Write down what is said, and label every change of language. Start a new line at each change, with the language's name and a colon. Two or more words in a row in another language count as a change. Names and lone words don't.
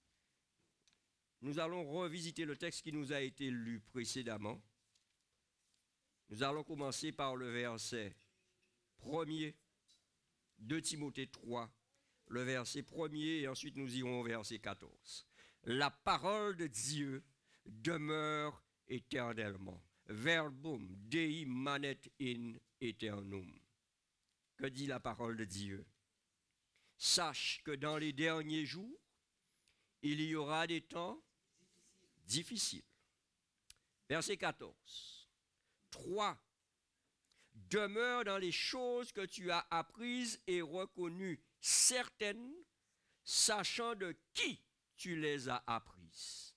French: Nous allons revisiter le texte qui nous a été lu précédemment. Nous allons commencer par le verset 1er, 2 Timothée 3, le verset 1er, et ensuite nous irons au verset 14. La parole de Dieu demeure éternellement.
Latin: Verbum Dei manet in aeternum.
French: Que dit la parole de Dieu? Sache que dans les derniers jours, il y aura des temps difficiles. Verset 14. 3. Demeure dans les choses que tu as apprises et reconnues certaines, sachant de qui tu les as apprises.